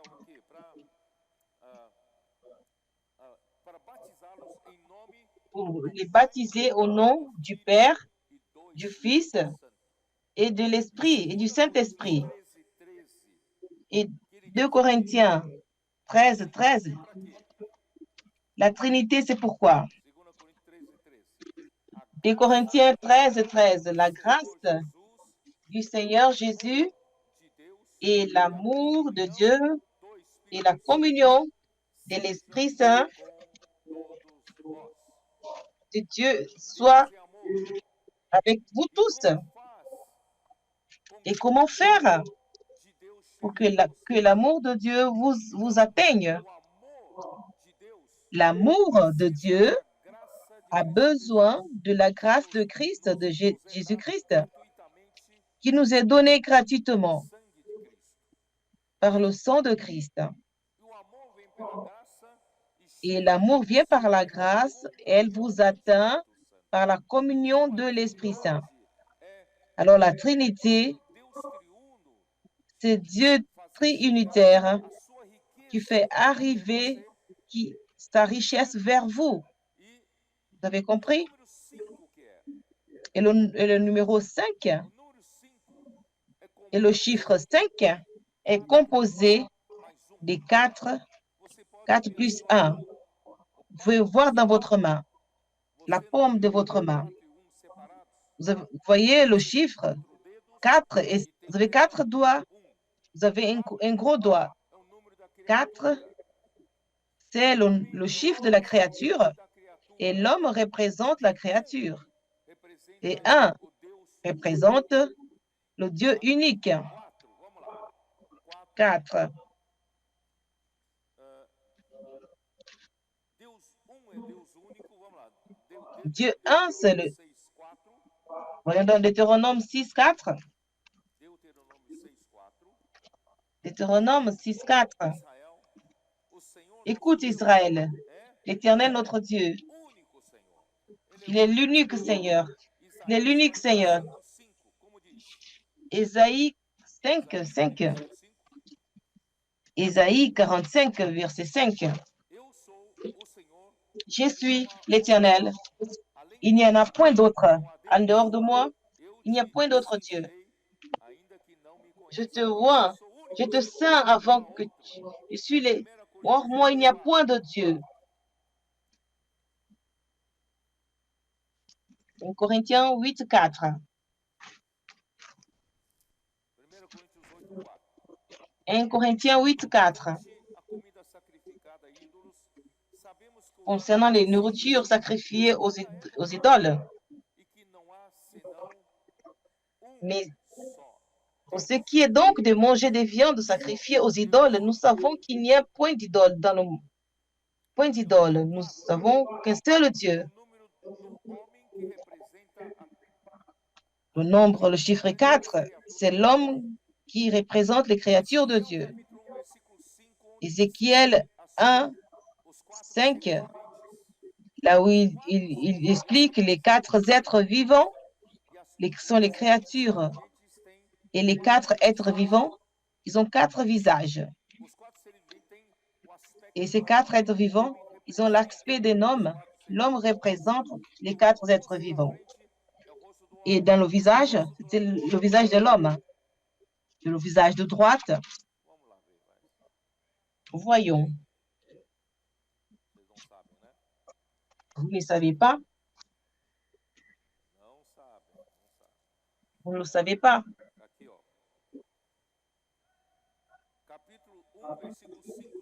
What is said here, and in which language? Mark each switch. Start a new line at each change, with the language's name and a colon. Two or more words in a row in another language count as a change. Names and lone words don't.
French: Pour les baptiser au nom du Père, du Fils et de l'Esprit et du Saint-Esprit. Et 2 Corinthiens 13, 13. La Trinité, c'est pourquoi? 2 Corinthiens 13, 13. La
Portuguese: do
French: grâce
Portuguese: Senhor Jesus,
French: du Seigneur
Portuguese: o
French: Jésus
Portuguese: amor de Deus
French: et
Portuguese: e a
French: l'amour de
Portuguese: comunhão
French: Dieu
Portuguese: do
French: et la
Portuguese: Espírito Santo
French: communion de
Portuguese: seja
French: l'Esprit Saint
Portuguese: com todos vós.
French: de Dieu
Portuguese: Deus
French: soit
Portuguese: é amor.
French: avec vous
Portuguese: E
French: tous.
Portuguese: como faz com
French: Et
Portuguese: que o
French: comment faire
Portuguese: amor de Deus
French: pour
Portuguese: chegue a
French: que
Portuguese: você?
French: l'amour de Dieu vous
Portuguese: Então,
French: atteigne?
Portuguese: o amor de Deus
French: L'amour de
Portuguese: precisa
French: Dieu
Portuguese: da graça de
French: a
Portuguese: Cristo Jesus,
French: besoin de la
Portuguese: que
French: grâce de Christ, de
Portuguese: nos é dada
French: Jésus-Christ,
Portuguese: gratuitamente
French: qui nous est donnée
Portuguese: pelo
French: gratuitement
Portuguese: sangue de Cristo.
French: par le sang de Christ.
Portuguese: E o amor vem pela graça e
French: Et
Portuguese: chega até
French: l'amour vient par
Portuguese: você
French: la
Portuguese: pela
French: grâce, elle
Portuguese: comunhão
French: vous
Portuguese: do
French: atteint
Portuguese: Espírito Santo.
French: par la communion
Portuguese: Então, a
French: de l'Esprit Saint.
Portuguese: Trindade é
French: Alors la
Portuguese: o
French: Trinité,
Portuguese: próprio Deus triuno
French: c'est Dieu
Portuguese: fazer chegar
French: triunitaire
Portuguese: a sua
French: qui fait
Portuguese: riqueza até
French: arriver
Portuguese: você.
French: sa richesse vers vous.
Portuguese: E
French: Vous avez
Portuguese: o
French: compris?
Portuguese: número 5 que é?
French: Et le numéro 5
Portuguese: O número 5 é
French: et le
Portuguese: composto
French: chiffre 5 est
Portuguese: de
French: composé
Portuguese: 4 mais 1.
French: des 4,
Portuguese: Você pode
French: 4
Portuguese: ver a
French: plus
Portuguese: sua
French: 1.
Portuguese: mão. O
French: Vous pouvez
Portuguese: palmo da
French: voir dans
Portuguese: sua
French: votre
Portuguese: mão.
French: main, la
Portuguese: Você não
French: paume
Portuguese: vê
French: de
Portuguese: que
French: votre
Portuguese: tem
French: main.
Portuguese: 4 e 1 separados?
French: Vous voyez le
Portuguese: Você tem
French: chiffre
Portuguese: 4 dedos
French: 4 et
Portuguese: e tem
French: vous
Portuguese: um
French: avez 4
Portuguese: menor,
French: doigts.
Portuguese: 1.
French: Vous avez un
Portuguese: 4
French: gros doigt.
Portuguese: é o número da
French: 4,
Portuguese: criatura.
French: c'est
Portuguese: O
French: le
Portuguese: homem
French: chiffre de la créature
Portuguese: representa a
French: et
Portuguese: criatura.
French: l'homme représente la
Portuguese: 1
French: créature. Et
Portuguese: representa
French: 1
Portuguese: o Deus único.
French: représente le Dieu
Portuguese: Tá?
French: unique.
Portuguese: 4, vamos lá. 4. 4. Deus 1 é Deus único, vamos lá.
French: Dieu 1, c'est
Portuguese: Deuteronômio
French: le...
Portuguese: 6, 4.
French: Voyons dans Deutéronome 6, 4.
Portuguese: Deuteronômio 6, 4.
French: Deutéronome 6, 4.
Portuguese: Israel, o Senhor nosso
French: Écoute
Portuguese: Deus
French: Israël,
Portuguese: é
French: l'Éternel notre Dieu,
Portuguese: único Senhor. Ele é
French: il est
Portuguese: único.
French: l'unique Seigneur. Il est
Portuguese: Isaías
French: l'unique Seigneur.
Portuguese: 45, 5, como diz?
French: Ésaïe 5,
Portuguese: Isaías
French: 5.
Portuguese: 45, 5.
French: Ésaïe 45, verset 5.
Portuguese: Eu sou o Senhor
French: Je
Portuguese: e não
French: suis
Portuguese: há outro.
French: l'Éternel.
Portuguese: Além
French: Il
Portuguese: de
French: n'y en
Portuguese: mim,
French: a point d'autre.
Portuguese: não há
French: En
Portuguese: Deus.
French: dehors de moi,
Portuguese: Eu
French: il n'y a
Portuguese: te
French: point d'autre Dieu.
Portuguese: desejei, ainda que não me
French: Je te
Portuguese: conheça. Eu
French: vois,
Portuguese: sou o
French: je
Portuguese: único
French: te
Portuguese: Senhor.
French: sens
Portuguese: Não
French: avant
Portuguese: há
French: que
Portuguese: outro.
French: je suis les...
Portuguese: 1
French: Hors
Portuguese: Coríntios
French: moi, il
Portuguese: 8,
French: n'y a
Portuguese: 4.
French: point de Dieu. 1 Corinthiens 8, 4.
Portuguese: 1 Coríntios 8, 4.
French: 1 Corinthiens 8, 4.
Portuguese: Tocante à comida sacrificada a ídolos, sabemos que o
French: Concernant
Portuguese: homem
French: les
Portuguese: se
French: nourritures
Portuguese: ira
French: sacrifiées
Portuguese: toda a
French: aux
Portuguese: época
French: idoles.
Portuguese: e que não há senão
French: Mais
Portuguese: só
French: pour
Portuguese: Deus.
French: ce qui est donc de manger des viandes sacrifiées aux idoles, nous savons qu'il n'y a point d'idole dans le monde. Point
Portuguese: E o número
French: d'idole. Nous
Portuguese: 4
French: savons qu'un seul
Portuguese: é
French: Dieu.
Portuguese: o número do homem que representa
French: Le nombre, le chiffre
Portuguese: todas as
French: 4, c'est
Portuguese: criaturas de Deus.
French: l'homme qui représente les créatures de
Portuguese: Ezequiel
French: Dieu.
Portuguese: capítulo 1, versículo 5, onde
French: Ézéchiel
Portuguese: descreve assim
French: 1,
Portuguese: os 4 seres
French: 5,
Portuguese: viventes.
French: là où
Portuguese: Os 4
French: il
Portuguese: seres
French: explique les
Portuguese: viventes
French: 4 êtres vivants,
Portuguese: e
French: qui sont les
Portuguese: os 4 seres
French: créatures,
Portuguese: viventes têm
French: et les 4
Portuguese: 4
French: êtres
Portuguese: visagens.
French: vivants, ils ont 4 visages.
Portuguese: Os 4 seres viventes têm o
French: Et
Portuguese: aspecto
French: ces
Portuguese: do
French: 4
Portuguese: homem.
French: êtres
Portuguese: O
French: vivants,
Portuguese: homem
French: ils ont
Portuguese: representa
French: l'aspect d'un
Portuguese: os
French: homme.
Portuguese: 4 seres
French: L'homme
Portuguese: viventes.
French: représente les
Portuguese: E
French: 4
Portuguese: o
French: êtres
Portuguese: rosto da
French: vivants.
Portuguese: frente é o rosto do
French: Et
Portuguese: homem.
French: dans le
Portuguese: E o
French: visage,
Portuguese: rosto do
French: c'est
Portuguese: lado
French: le
Portuguese: direito
French: visage de
Portuguese: é
French: l'homme. Le visage de droite,
Portuguese: Vamos lá ver, vai.
French: voyons.
Portuguese: Vocês não sabem, né?
French: Vous ne savez pas?
Portuguese: Não sabem, não sabem.
French: Vous ne le savez pas?
Portuguese: Aqui, ó. Capítulo 1, versículo 5.